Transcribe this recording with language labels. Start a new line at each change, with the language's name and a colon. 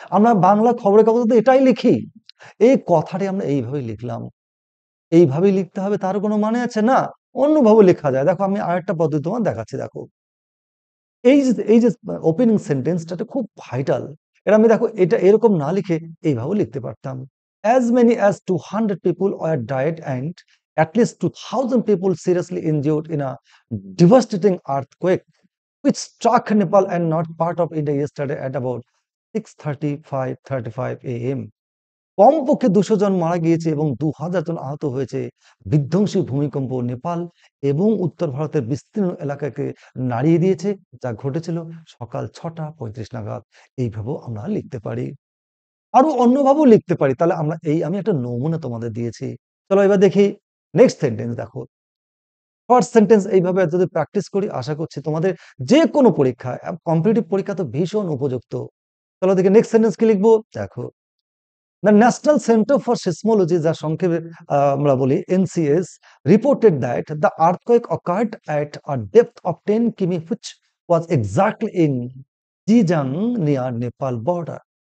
Bangla: আমরা বাংলা খবরের কাগজে এটাই লিখি, এই কথাটি আমরা এইভাবে লিখলাম। এইভাবেই লিখতে হবে তার কোনো মানে আছে না, অন্যভাবে লেখা যায়। দেখো আমি আরেকটা পদ্ধতি তোমার দেখাচ্ছি। দেখো এই যে ওপেনিং সেন্টেন্সটা খুব ভাইটাল। এটা আমি দেখো এটা এরকম না লিখে এইভাবে লিখতে পারতাম।
English: As many as 200 people were died and at least 2,000 people seriously injured in a devastating earthquake which struck Nepal and north part of India yesterday at about 6:35 a.m.
Bangla: কমপক্ষে 200 জন মারা গিয়েছে এবং 2000 জন আহত হয়েছে বিধ্বংসী ভূমিকম্প নেপাল এবং উত্তর ভারতের বিস্তীর্ণ এলাকাকে নাড়িয়ে দিয়েছে, যা ঘটেছিল সকাল 6:35 নাগাদ। এইভাবেও আমরা লিখতে পারি, আরো অন্যভাবেও লিখতে পারি। তাহলে আমরা আমি একটা নমুনা তোমাদের দিয়েছি। চলো এবার দেখি নেক্সট সেন্টেন্স। দেখো ফার্স্ট সেন্টেন্স এইভাবে যদি প্র্যাকটিস করি, আশা করছি তোমাদের যে কোনো পরীক্ষা, কম্পিটিটিভ পরীক্ষা তো ভীষণ উপযুক্ত। চলো দেখি নেক্সট সেন্টেন্স কি লিখবো।
English: দেখো, The National Center for Seismology,
Bangla: যা সংক্ষেপে আমরা বলি NCS,
English: reported that the earthquake occurred at a depth of 10 km, which was exactly in Zhejiang near Nepal border।